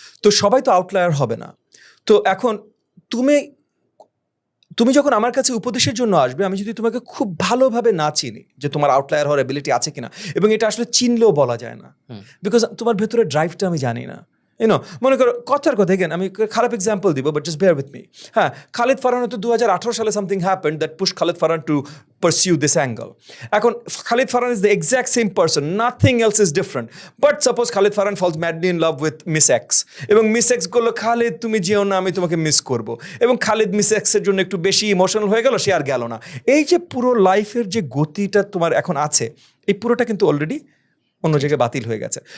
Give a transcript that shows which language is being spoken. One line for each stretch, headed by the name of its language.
Bangla: তো সবাই তো আউটলায়ার হবে না। তো এখন তুমি যখন আমার কাছে উপদেশের জন্য আসবে, আমি যদি তোমাকে খুব ভালোভাবে না চিনি যে তোমার আউটলায়ার হওয়ার এবিলিটি আছে কিনা, এবং এটা আসলে চিনলেও বলা যায় না, বিকজ তোমার ভেতরে ড্রাইভটা আমি জানি না। মনে করো কথার কথা, এগেন আমি খারাপ এক্সাম্পল দিব, but
English: Just bear with me.
Bangla: হ্যাঁ, খালিদ ফারহান তো 2018 সালে
English: Something happened that push Khalid Farhan to pursue this angle. এখন Khalid Farhan is the exact same person, nothing else is different. But suppose Khalid Farhan falls madly in love with Miss X,
Bangla: এবং Miss X বললো খালিদ তুমি যেও না, আমি তোমাকে miss করব, এবং খালিদ Miss X এর জন্য একটু বেশি ইমোশনাল হয়ে গেল, সে আর গেল না। এই যে পুরো লাইফের যে গতিটা তোমার এখন আছে, এই পুরোটা কিন্তু অলরেডি অন্য জায়গায় বাতিল হয়ে গেছে।